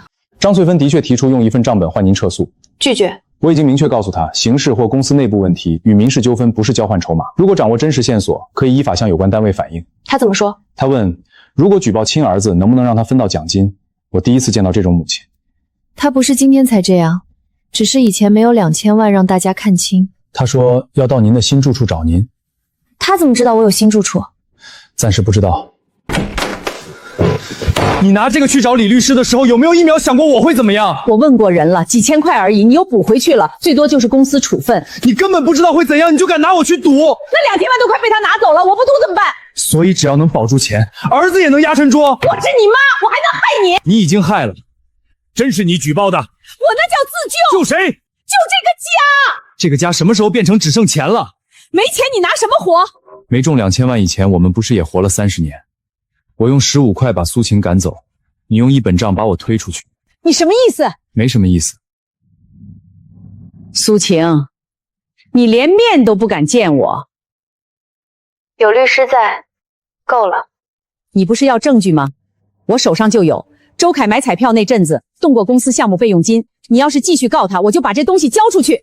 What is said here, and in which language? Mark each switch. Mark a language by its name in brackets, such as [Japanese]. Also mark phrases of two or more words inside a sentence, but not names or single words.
[Chinese] 張翠芬的確提出用一份賬本換您撤訴，拒絕。我已經明確告訴他，刑事或公司內部問題與民事糾紛不是交換籌碼。如果掌握真實線索，可以依法向有關單位反映。他怎麼說？他問，如果舉報親兒子，能不能讓他分到獎金？我第一次見到這種母親。他不是今天才這樣，只是以前沒有2000萬讓大家看清。他說要到您的新住處找您。他怎麼知道我有新住處？暫時不知道。你拿這個去找李律師的時候，有沒有一秒想過我會怎麼樣？我問過人了，幾千塊而已，你又補回去了，最多就是公司處分。你根本不知道会怎樣，你就敢拿我去賭？那2000萬都快被他拿走了，我不賭怎麼辦？所以只要能保住錢，兒子也能壓成桌。我是你媽，我还能害你？你已經害了，真是你舉報的？我那叫自救。救誰？救這個家。這個家什麼時候變成只剩錢了？沒錢你拿什麼活？沒中2000萬以前，我們不是也活了30年？我用15塊把蘇晴趕走，你用一本賬把我推出去。你什麼意思？沒什麼意思。蘇晴，你連面都不敢見我。有律師在，夠了。你不是要證據嗎？我手上就有。周凱買彩票那陣子動過公司項目備用金，你要是繼續告他，我就把這東西交出去。